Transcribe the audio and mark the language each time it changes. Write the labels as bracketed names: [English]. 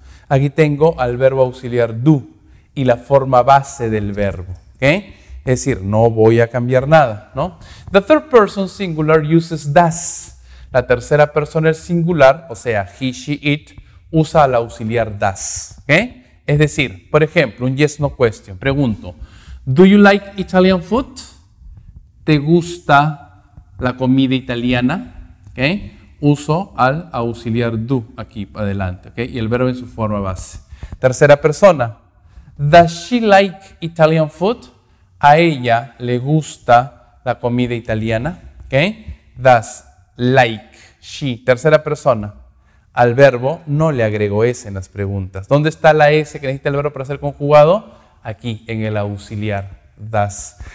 [Spanish] Aquí tengo al verbo auxiliar do y la forma base del verbo. ¿Okay? Es decir, no voy a cambiar nada, ¿no? [English] The third person singular uses does. [Spanish] La tercera persona singular, o sea, he, she, it, usa el auxiliar does. ¿Okay? Es decir, por ejemplo, un yes, no question. Pregunto, [English] do you like Italian food? [Spanish] ¿Te gusta la comida italiana? ¿Okay? Uso al auxiliar do aquí adelante. ¿Okay? Y el verbo en su forma base. Tercera persona, [English] does she like Italian food? [Spanish] A ella le gusta la comida italiana. ¿Okay? Does like, she. Tercera persona. Al verbo no le agrego S en las preguntas. ¿Dónde está la S que necesita el verbo para ser conjugado? Aquí, en el auxiliar, does.